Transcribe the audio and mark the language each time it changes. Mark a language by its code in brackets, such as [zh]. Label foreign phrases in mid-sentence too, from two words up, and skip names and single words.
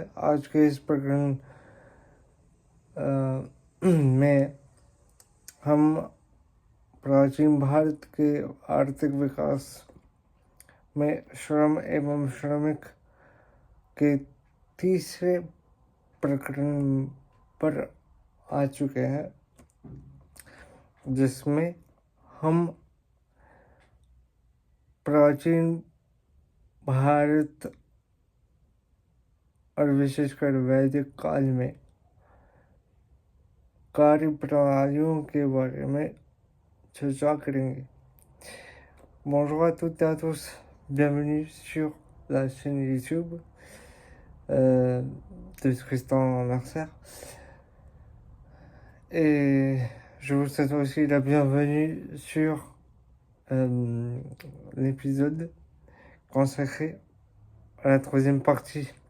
[hi] आज के इस प्रकरण में हम प्राचीन भारत के आर्थिक विकास में श्रम एवं श्रमिक के तीसरे प्रकरण पर आ चुके हैं, जिसमें हम प्राचीन भारत और विशेषकर वैदिक काल में कार्य प्रणालियों के बारे में चर्चा करेंगे। [fr] Bonjour à toutes et à tous, bienvenue sur la chaîne YouTube de Tristan Mercer. Et je vous souhaite aussi la bienvenue sur l'épisode consacré à la troisième partie